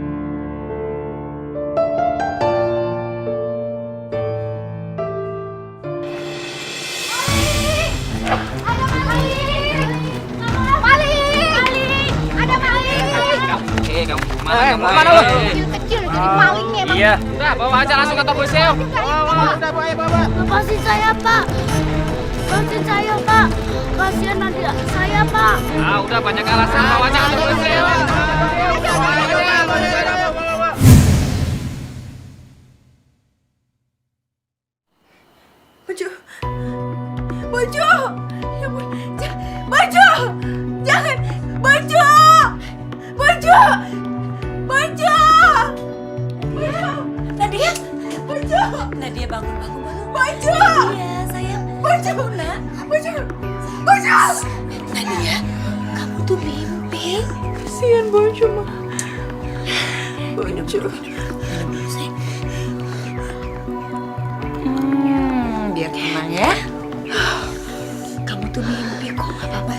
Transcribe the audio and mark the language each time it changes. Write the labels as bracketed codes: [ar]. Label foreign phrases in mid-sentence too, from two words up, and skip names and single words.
[id] Kemana lo? Kecil jadi maling ya, Bang. Iya. Udah, bawa aja langsung ke polisi yuk. Lepasin saya, Pak. Lepasin saya, Pak. Kasihan adik saya, Pak. Ah, udah banyak alasan, bawa aja ke polisi yuk. Boncu! Ya ampun, Boncu! Jangan! Boncu! Boncu! Boncu! Nadia, Boncu! Nadia bangun. Boncu! Iya, sayang. Boncu! Nak. Boncu! Boncu! Nadia, kamu tuh mimpi. Kasian Boncu, Ma. Boncu. Biar tenang ya. Kamu tuh mimpi kok, gak apa-apa.